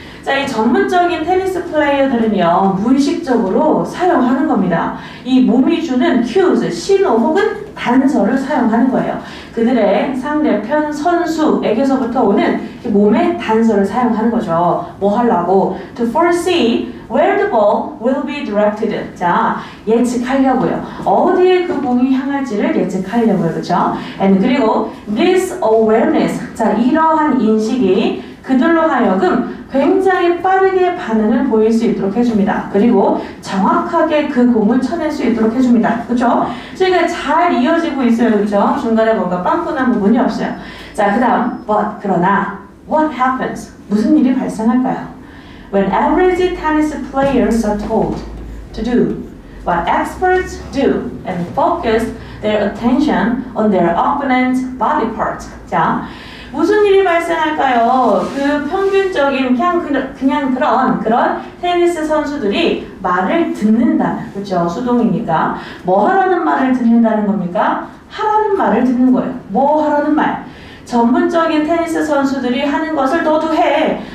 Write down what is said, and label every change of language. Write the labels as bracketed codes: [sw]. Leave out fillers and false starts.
[ko] 자, 이 전문적인 테니스 플레이어들은요, 무의식적으로 사용하는 겁니다. 이 몸이 주는 cues, 신호 혹은 단서를 사용하는 거예요. 그들의 상대편 선수에게서부터 오는 몸의 단서를 사용하는 거죠. 뭐 하려고? [en] To foresee where the ball will be directed. [ko] 자, 예측하려고요. 어디에 그 공이 향할지를 예측하려고요. 그렇죠? [en] And [ko] 그리고 [en] this awareness. [ko] 자, 이러한 인식이 그들로 하여금 굉장히 빠르게 반응을 보일 수 있도록 해줍니다. 그리고 정확하게 그 공을 쳐낼 수 있도록 해줍니다. 그렇죠? 그러니까 잘 이어지고 있어요. 그렇죠? 중간에 뭔가 빵꾸난 부분이 없어요. 자, 그 다음 but, 그러나 [en] what happens? [ko] 무슨 일이 발생할까요? [en] When average tennis players are told to do what experts do and focus their attention on their opponent's body part. [ko] 자, 무슨 일이 발생할까요? 그 평균적인 그냥 그런 테니스 선수들이 말을 듣는다는, 그렇죠? 수동이니까 뭐 하라는 말을 듣는다는 겁니까? 하라는 말을 듣는 거예요. 뭐 하라는 말? 전문적인 테니스 선수들이 하는 것을 너도 해.